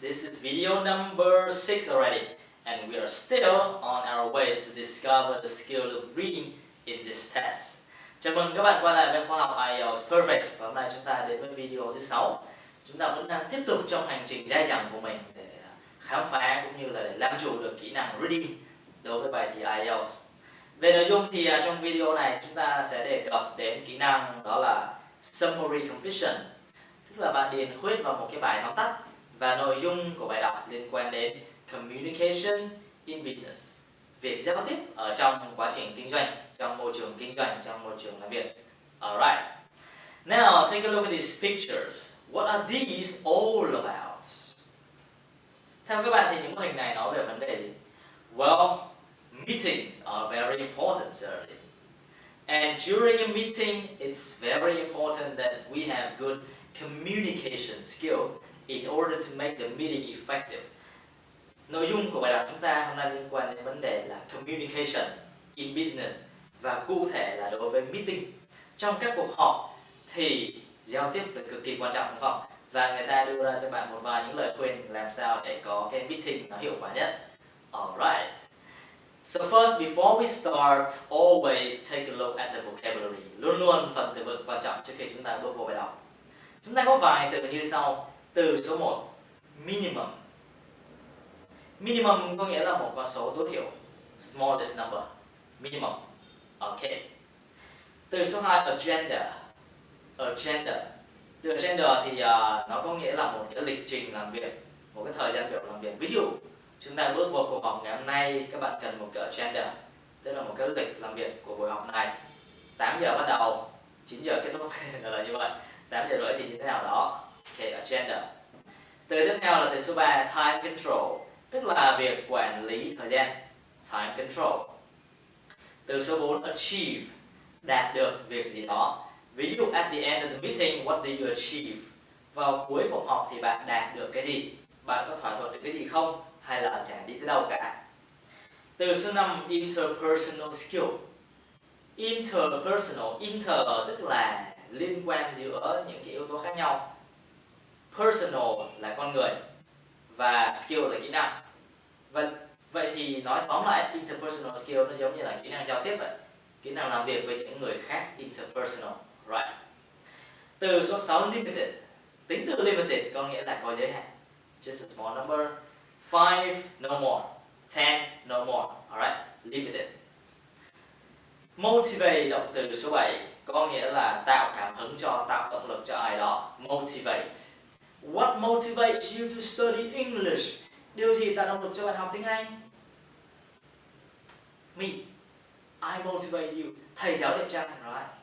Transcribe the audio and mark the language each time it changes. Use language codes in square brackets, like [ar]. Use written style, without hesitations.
[en] This is video number 6 already, and we are still on our way to discover the skill of reading in this test. [vi] Chào mừng các bạn quay lại với khóa học IELTS Perfect, và hôm nay chúng ta đến với video thứ 6. Chúng ta vẫn đang tiếp tục trong hành trình dai dẳng của mình để khám phá cũng như là để làm chủ được kỹ năng reading đối với bài thi IELTS. Về nội dung thì trong video này chúng ta sẽ đề cập đến kỹ năng đó là summary completion, tức là bạn điền khuyết vào một cái bài tóm tắt, và nội dung của bài đọc liên quan đến [en] communication in business, [vi] việc giao tiếp ở trong quá trình kinh doanh, trong môi trường kinh doanh, trong môi trường làm việc. [en] Alright. Now take a look at these pictures. What are these all about? [vi] Theo các bạn thì những bức hình này nói về vấn đề gì? [en] Well, meetings are very important, certainly. And during a meeting, it's very important that we have good communication skill in order to make the meeting effective. [vi] Nội dung của bài đọc chúng ta hôm nay liên quan đến vấn đề là [en] communication in business, [vi] và cụ thể là đối với meeting. Trong các cuộc họp thì giao tiếp là cực kỳ quan trọng, đúng không? Và người ta đưa ra cho bạn một vài những lời khuyên làm sao để có cái meeting nó hiệu quả nhất. [en] Alright. So first, before we start, always take a look at the vocabulary. [vi] Luôn luôn phần từ vựng quan trọng trước khi chúng ta bước vào bài đọc. Chúng ta có vài từ như sau. Từ số 1, minimum. Minimum có nghĩa là một con số tối thiểu, [en] smallest number, [vi] minimum. Ok. Từ số 2, agenda. Agenda. Từ agenda thì nó có nghĩa là một cái lịch trình làm việc, một cái thời gian biểu làm việc. Ví dụ, chúng ta bước vào cuộc họp ngày hôm nay, các bạn cần một cái agenda, tức là một cái lịch làm việc của buổi họp này. 8 giờ bắt đầu, 9 giờ kết thúc, là như vậy. 8 giờ rưỡi thì như thế nào đó. Ok, agenda. Từ tiếp theo là từ số 3, time control, tức là việc quản lý thời gian. Time control. Từ số 4, achieve, đạt được việc gì đó. Ví dụ, [en] at the end of the meeting, what did you achieve? [vi] Vào cuối cuộc họp thì bạn đạt được cái gì? Bạn có thỏa thuận được cái gì không? Hay là chả đi tới đâu cả. Từ số 5, interpersonal skill. Interpersonal, inter tức là liên quan giữa những cái yếu tố khác nhau. Personal là con người, và skill là kỹ năng. Vậy thì nói tóm lại, interpersonal skill nó giống như là kỹ năng giao tiếp vậy. Kỹ năng làm việc với những người khác, interpersonal. Right. Từ số 6, limited. Tính từ limited có nghĩa là có giới hạn. [en] Just a small number. 5, no more. 10, no more. Alright, limited. [vi] Motivate, động từ số 7, có nghĩa là tạo cảm hứng cho, tạo động lực cho ai đó. [en] Motivate. What motivates you to study English? [vi] Điều gì tạo động lực cho bạn học tiếng Anh? [en] Me. I motivate you. [vi] Thầy giáo đẹp trai, [en] right?